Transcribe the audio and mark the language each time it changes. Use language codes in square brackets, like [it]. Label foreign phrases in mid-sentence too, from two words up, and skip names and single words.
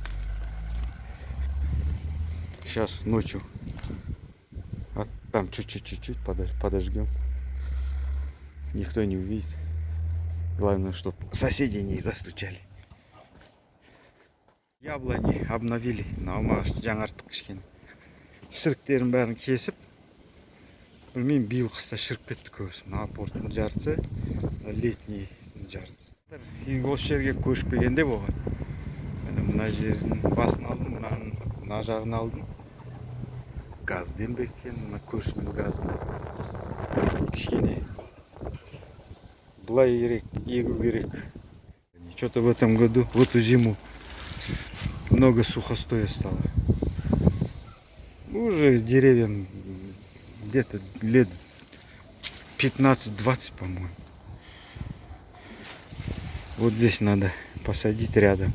[ru] Сейчас ночью. А там чуть-чуть подожгем. Никто не увидит. Главное, чтобы соседи не застучали. Яблони обновили. [kk] Наума жаңартық кішкене. Шіріктерін бәрін кесіп. Білмеймін, биыл қыста шіріп кетті көбісі. Мына апорттың жартысы, летний жартысы. Осы жерге көшпегенде болған. Мына жердің басын алдым, мына жағын алдым. Газден бе екен, мына көршінің газын. Кішкене былай керек, егу керек. [ru] Что-то в этом году, в эту зиму, много сухостоя стало. Уже деревьям где-то лет 15-20, по-моему. Вот здесь надо посадить рядом.